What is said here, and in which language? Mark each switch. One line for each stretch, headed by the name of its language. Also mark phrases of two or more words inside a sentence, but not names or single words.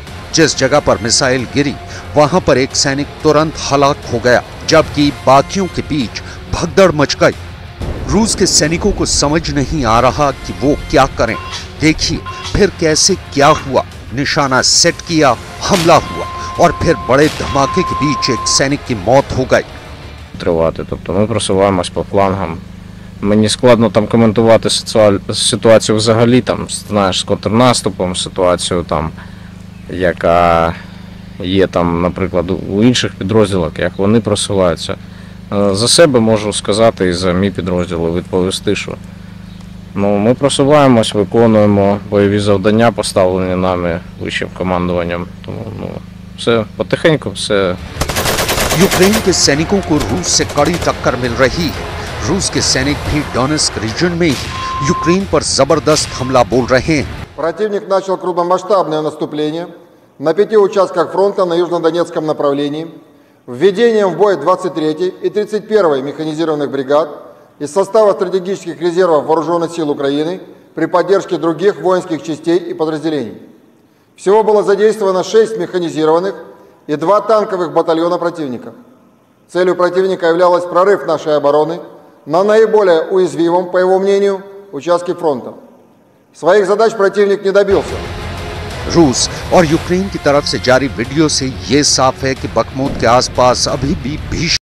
Hindi: जिस जगह पर मिसाइल गिरी वहां पर एक सैनिक तुरंत हलाक हो गया, जबकि बाकियों के बीच भगदड़ मच गई। रूस के सैनिकों को समझ नहीं आ रहा कि वो क्या करें। देखिए फिर कैसे क्या हुआ, निशाना सेट किया, हमला हुआ और फिर बड़े धमाके के बीच एक सैनिक की मौत हो गई।
Ukrainian: Тривати, тобто ми просуваємось по флангам. Мені складно там коментувати ситуацію взагалі, там, знаєш, з контрнаступом, ситуацію там, яка є там, наприклад, у інших підрозділах, як вони просуваються. За себе можу сказати і за мій підрозділ відповісти, що ми просуваємось, виконуємо бойові завдання, поставлені нами вищим командуванням. Тому все потихеньку, все.
Hindi: यूक्रेन के सैनिकों को रूस से कड़ी टक्कर मिल रही है। रूस के सैनिक भी डोनेत्स्क रीजन में ही यूक्रेन पर जबरदस्त हमला बोल रहे हैं।
Russian: Противник начал крупномасштабное наступление на 5 участках фронта на южнодонецком направлении, введением в бой 23-й и 31-й механизированных бригад, из состава стратегических резервов Вооруженных сил Украины при поддержке других воинских частей и подразделений. Всего было задействовано 6 механизированных и 2 танковых батальона противника. Целью противника являлась прорыв нашей обороны на наиболее уязвимом, по его мнению, участке фронта. Своих задач противник не добился.
Hindi: रूस और यूक्रेन की तरफ से जारी वीडियो से ये साफ है कि बखमूत के आसपास अभी भी भीषण